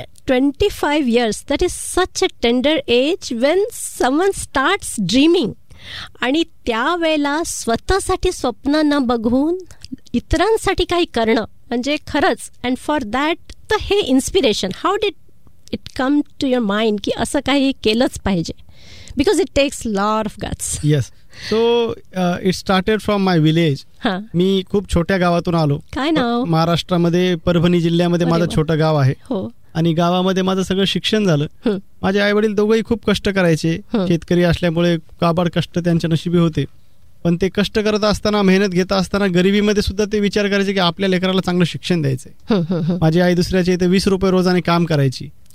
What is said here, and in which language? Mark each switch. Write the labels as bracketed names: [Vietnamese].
[English] 25 years, that is such a tender age when someone starts dreaming [Marathi] आणि त्यावेळेला स्वतःसाठी स्वप्न न बघून इतरांसाठी काही करणं म्हणजे खरंच [English] and for that तर हे inspiration how did it come to your mind [Marathi] की असं काही केलंच पाहिजे. [English] Because it takes a lot of guts. Yes. So, it started from my village. Huh. [Marathi] मी खूप छोट्या गावातून आलो. काय नाव? महाराष्ट्रामध्ये परभणी जिल्ह्यामध्ये माझं छोटं गाव आहे. आणि गावामध्ये माझं सगळं शिक्षण झालं. माझे आई वडील दोघंही खूप कष्ट करायचे. शेतकरी असल्यामुळे काबाड कष्ट त्यांच्या नशिबी होते. पण ते कष्ट करत असताना, मेहनत घेत असताना, गरिबीमध्ये सुद्धा ते विचार करायचे की आपल्या लेकराला चांगलं शिक्षण द्यायचंय. माझी आई दुसऱ्याच्या इथे 20 रुपये रोजाने काम करायची.